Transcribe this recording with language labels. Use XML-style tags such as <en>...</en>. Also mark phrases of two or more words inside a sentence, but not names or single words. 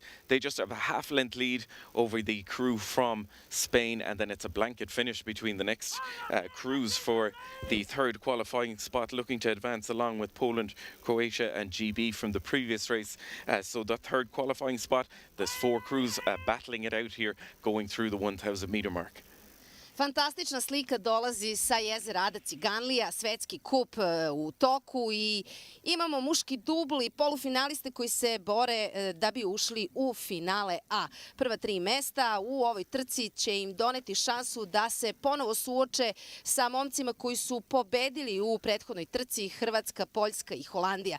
<en>They just have a half length lead over the crew from Spain, and then it's a blanket finish between the next crews for the 3rd qualifying spot, looking to advance along with Poland, Croatia and GB from the previous race. So the 3rd qualifying spot, there's 4 crews battling it out here, going through the 1,000 meter mark.</en> <sr>Fantastična slika dolazi sa jezera Ada Ciganlija, svetski kup u toku i imamo muški dubl i polufinaliste koji se bore da bi ušli u finale A. Prva 3 mesta u ovoj trci će im doneti šansu da se ponovo suoče sa momcima koji su pobedili u prethodnoj trci, Hrvatska, Poljska i Holandija.</sr>